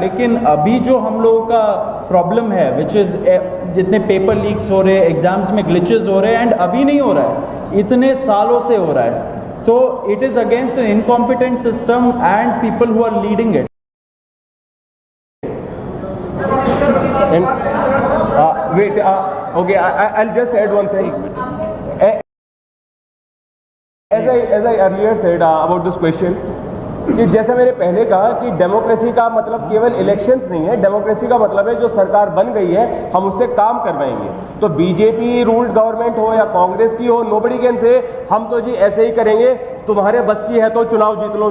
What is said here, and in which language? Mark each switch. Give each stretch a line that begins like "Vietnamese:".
Hindi: लेकिन अभी जो हम लोगों का प्रॉब्लम है, विच इज़ जितने पेपर लीक्स हो रहे हैं, एग्जाम्स में ग्लिचेस हो रहे हैं, एंड अभी नहीं हो रहा है, इतने सालों से हो रहा है, तो
English: It is against an incompetent system and people who are leading it. Wait, okay, I'll just add one thing. As I earlier said about this question,
Hindi: कि जैसा मैंने पहले कहा कि डेमोक्रेसी का मतलब केवल इलेक्शंस नहीं है, डेमोक्रेसी का मतलब है जो सरकार बन गई है हम उससे काम करवाएंगे। तो बीजेपी रूल्ड गवर्नमेंट हो या कांग्रेस की हो,
English: nobody can say
Hindi: हम तो जी ऐसे ही करेंगे, तुम्हारे बस की है तो चुनाव जीत लो।